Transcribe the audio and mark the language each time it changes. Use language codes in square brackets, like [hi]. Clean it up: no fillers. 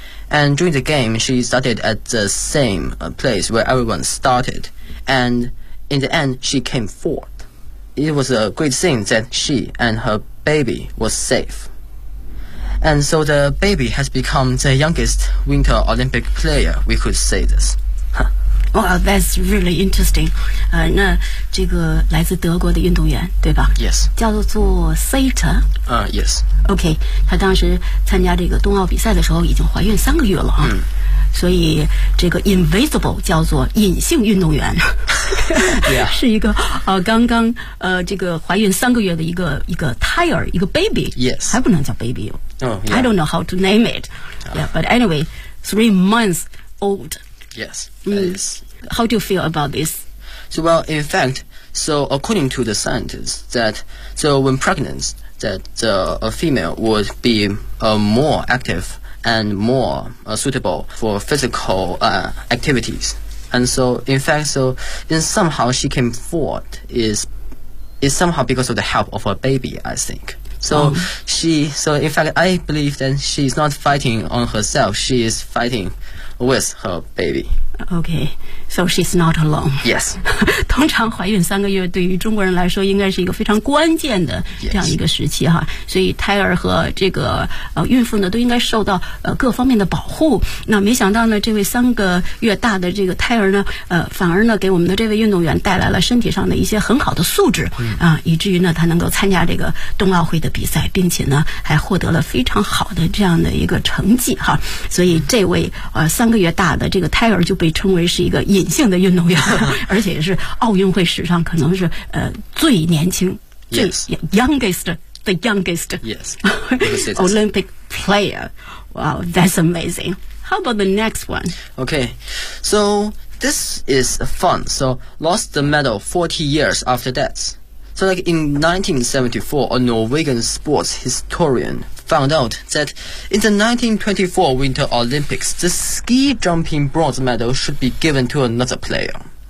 [en] And during the game, she started at the same place where everyone started. And in the end, she came fourth. It was a great thing that she and her baby was safe. And so the baby has become the youngest Winter Olympic player, we could say this. Huh. Well, that's really interesting. [zh] 那这个来自德国的运动员对吧 [en] Yes. [zh] 叫做 Sato. [en] Yes. Okay, [zh] 他当时参加这个冬奥比赛的时候已经怀孕三个月了啊。嗯所以这个 invisible 叫做隐性运动员、 [en] yeah. [zh] 是一个、刚刚、这个怀孕三个月的一个胎儿一个 baby、 [en] yes. [zh] 还不能叫 baby、 [en] oh, yeah. I don't know how to name it、yeah, but anyway 3 months old yes、yes. How do you feel about this? So, well in fact so according to the scientists that so when pregnant that、a female would be、more activeand more、suitable for physical、activities. And so, in fact, so, then somehow she came forward is somehow because of the help of her baby, I think. So,、oh. So in fact, I believe that she's not fighting on herself, she is fighting with her baby. Okay, so she's not alone. Yes. [zh] 通常怀孕三个月对于中国人来说应该是一个非常关键的这样一个时期哈。 [en] Yes. [zh] 所以胎儿和这个、孕妇呢都应该受到、各方面的保护。那没想到呢这位三个月大的这个胎儿呢、反而呢给我们的这位运动员带来了身体上的一些很好的素质、 mm. 以至于呢他能够参加这个冬奥会的比赛并且呢还获得了非常好的这样的一个成绩哈。所以这位、三个月大的这个胎儿就被称为是一个隐性的运动员而且是奥运会史上可能是、最年轻、 [en] yes. [zh] 最 [en] youngest the youngest、 yes. Olympic player Wow, that's amazing How about the next one? Okay, so this is fun So lost the medal 40 years after that So like in 1974, a Norwegian sports historian found out that in the 1924 Winter Olympics, the ski jumping bronze medal should be given to another player.